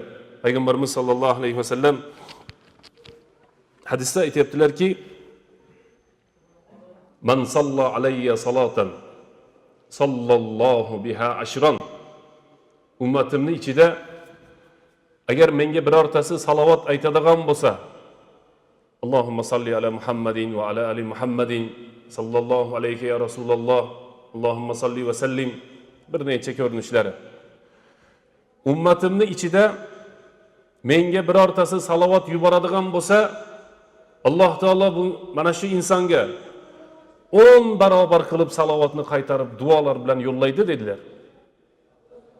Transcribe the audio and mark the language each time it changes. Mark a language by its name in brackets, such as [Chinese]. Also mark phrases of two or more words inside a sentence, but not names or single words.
[Uzbek] Payg'ambarimiz [Arabic] صلى الله عليه وسلم [Uzbek] hadisda aytibdilarki, [Arabic] من صلى علي صلاة صلى الله بها عشرا. [Uzbek] Ummatimning ichida agar menga birortasi salovat aytadigan bo'lsa, [Arabic] اللهم صل على محمد وعلى آل محمد صلى الله عليه يا رسول الله اللهم صل وسلم, [Uzbek] bir necha ko'rinishlari. Ummatimning ichida menga birortasi salovat yuboradigan bo'lsa, Alloh taolo bu mana shu insonga 10 barobar qilib salovatni qaytarib duolar bilan yo'llaydi dedilar.